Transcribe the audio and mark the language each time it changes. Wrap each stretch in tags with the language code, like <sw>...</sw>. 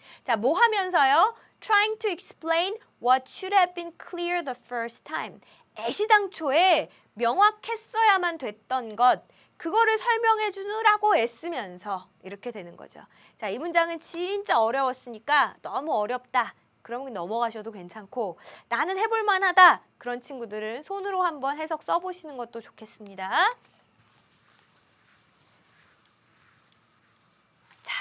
<ko>자, 뭐 하면서요?</ko> <en>Trying to explain what should have been clear the first time.</en> <ko>애시당초에 명확했어야만 됐던 것. 그거를 설명해 주느라고 애쓰면서 이렇게 되는 거죠. 자, 이 문장은 진짜 어려웠으니까 너무 어렵다. 그러면 넘어가셔도 괜찮고 나는 해볼 만하다. 그런 친구들은 손으로 한번 해석 써보시는 것도 좋겠습니다. 자,</ko>